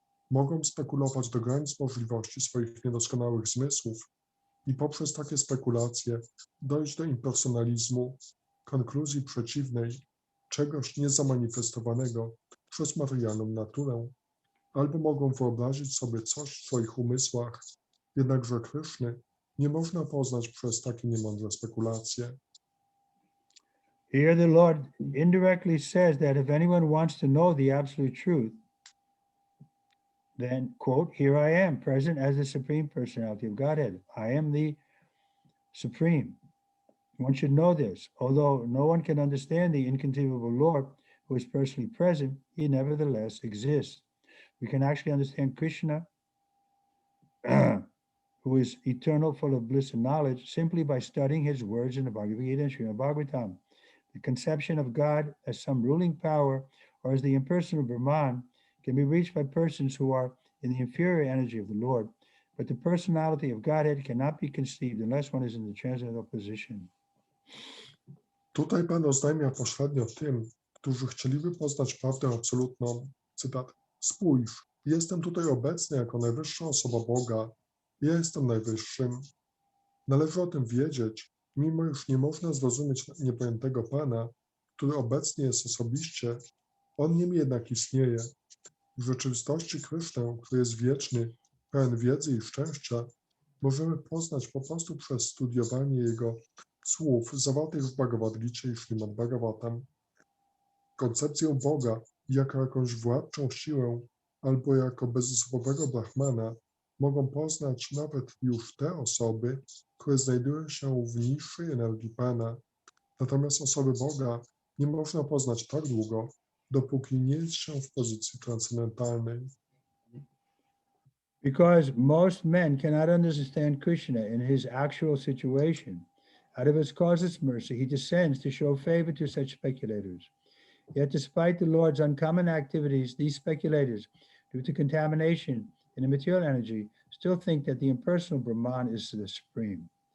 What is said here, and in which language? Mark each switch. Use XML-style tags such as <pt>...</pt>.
<pl>Mogą spekulować do granic możliwości swoich niedoskonałych zmysłów i poprzez takie spekulacje dojść do impersonalizmu, konkluzji przeciwnej, czegoś niezamanifestowanego przez materialną naturę, albo mogą wyobrazić sobie coś w swoich umysłach, jednakże Kryszny nie można poznać przez takie niemądre spekulacje.</pl> <en>Here the Lord indirectly says that if anyone wants to know the absolute truth, then, quote, here I am, present as the Supreme Personality of Godhead. I am the Supreme. One should know this. Although no one can understand the inconceivable Lord who is personally present, he nevertheless exists. We can actually understand Krishna, who is eternal, full of bliss and knowledge, simply by studying his words in the Bhagavad Gita and Srimad Bhagavatam. The conception of God as some ruling power or as the impersonal Brahman can be reached by persons who are in the inferior energy of the Lord, but the personality of Godhead cannot be conceived unless one is in the transcendental position.</en> <pl>Tutaj Pan oznajmia pośrednio tym, którzy chcieliby poznać prawdę absolutną. Cytat. Spójrz, jestem tutaj obecny jako najwyższa osoba Boga. Ja jestem najwyższym. Należy o tym wiedzieć, mimo iż nie można zrozumieć niepojętego Pana, który obecnie jest osobiście, on nim jednak istnieje. W rzeczywistości Krysznę, który jest wieczny, pełen wiedzy i szczęścia, możemy poznać po prostu przez studiowanie jego słów zawartych w Bhagavad Gicie i Śrimad Bhagavatam. Koncepcję Boga jako jakąś władczą siłę albo jako bezosobowego Brahmana mogą poznać nawet już te osoby, które znajdują się w niższej energii Pana. Natomiast osoby Boga nie można poznać tak długo, dopóki nie jest się w pozycji transcendentalnej.</pl> <en>Because most men cannot understand Krishna in his actual situation. Out of his causeless mercy, he descends to show favor to such speculators. Yet despite the Lord's uncommon activities, these speculators, due to contamination in the material energy, still think that the impersonal Brahman is the supreme.</en>